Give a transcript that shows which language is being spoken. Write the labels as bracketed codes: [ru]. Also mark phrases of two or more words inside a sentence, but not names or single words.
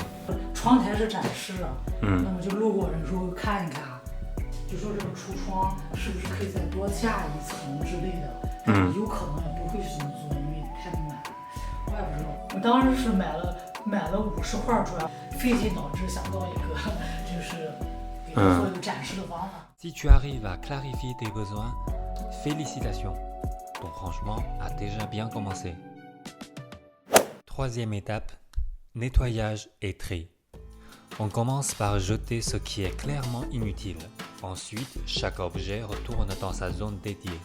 [zh] 窗台是展示，那么就路过人说看一看，就说这个橱窗是不是可以再多架一层之类的。有可能也不会去这么做，因为太满了。我也不知道，我当时是买了50块砖，费劲导致想到一个就是给他做一个展示的方法。 [fr] Si tu arrives à clarifier tes besoins, félicitations, ton rangement a déjà bien commencé. Troisième étape, nettoyage et tri. On commence par jeter ce qui est clairement inutile. Ensuite, chaque objet retourne dans sa zone dédiée.